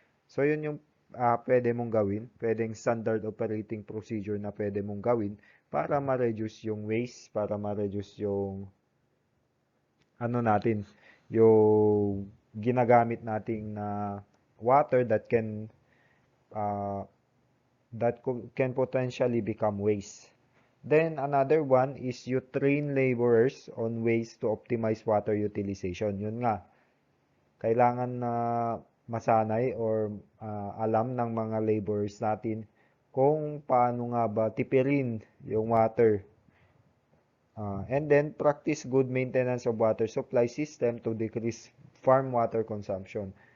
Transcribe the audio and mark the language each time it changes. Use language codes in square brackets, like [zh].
[tl] So, yun yung pwede mong gawin. Pwedeng [en] standard operating procedure [tl] na pwede mong gawin para ma-reduce yung waste, para ma-reduce yung natin, yung ginagamit nating na water uh, [en] can potentially become waste. Then another one is you train laborers on ways to optimize water utilization. [tl] Yun nga, kailangan na masanay or alam ng mga laborers natin kung paano nga ba tipirin yung water. [en] And then, practice good maintenance of water supply system to decrease farm water consumption.